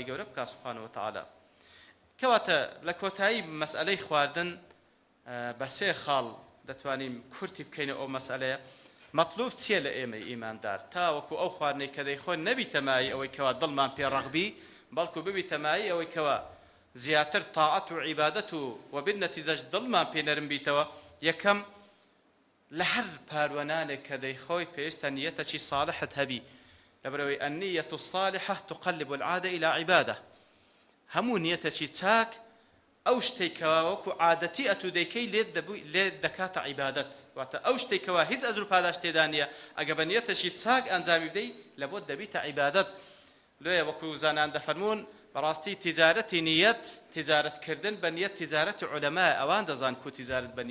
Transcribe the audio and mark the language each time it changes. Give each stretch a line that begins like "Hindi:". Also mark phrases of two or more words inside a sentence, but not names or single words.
Central Kurdish: گەورە بکە
Arabic: سوبحانەه وتعالە
Central Kurdish: کەواتە لە کۆتایی مەسئلەی خواردن بە سێ خاڵ دەتوانین کورتی بکەینە ئەو مەسئلەیە مطلوب چییە لە ئێمە ئیماندار تاوەکو ئەو خواردنەی کە دەیخۆن نەبیتەمایی ئەوەی کەوا دڵمان پێ ڕەغبی بەڵکو ببیتەمایی ئەوەی کەوا زیاتر تاعەت و عیبادەت و وبالنەتیجەش دڵمان پێ نەرم بیتەوە یەکەم لە هەر پاروەنانێک کە دەیخۆی پێویستە نیەتێکی ساڵحت هەبی لەبەرەوەی
Arabic: النية الصالحة تقلب العادة إلى عبادة
Central Kurdish: هەموو نیەتێکی چاک ئەو شتێک کەوا وەکو عادەتی ئەتو دەیکەی لێت دەکاتە عیبادەت واتە ئەو شتێک کەوا هیچ ئەجر و پاداش تێدا نییە ئەگە بە نیەتێکی چاک ئەنجامی بدەی لە بۆت دەبیتە عیبادەت لێیە وەکو زانان دەفەرمون بەڕاستی تیجارەتی نیەت تیجارەتکردن بە نیەت تیجارەتی عولەمایە ئەوان دەزان کو تیجارەت بە